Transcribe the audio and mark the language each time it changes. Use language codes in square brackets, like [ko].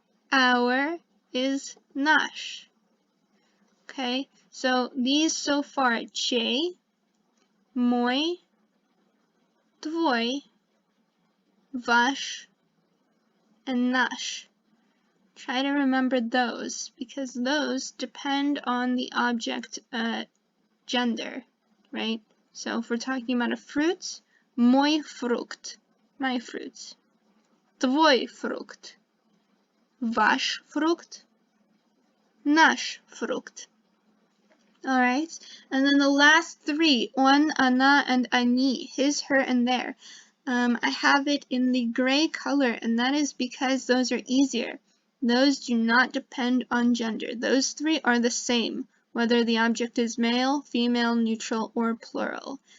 [en] Our is [ru] наш. [en] Okay, so these so far, [ru] чей, мой, твой, ваш, [en] and [ru] наш. [en] Try to remember those, because those depend on the object gender, right? So if we're talking about a fruit, [ru] мой фрукт, [en] my fruit. [ru] Твой фрукт, ваш фрукт, наш фрукт. [en] Alright, and then the last 3, [ru] он, она, [en] and [ru] они, [en] his, her, and their. I have it in the gray color, and that is because those are easier. Those do not depend on gender. Those 3 are the same, whether the object is male, female, neutral, or plural.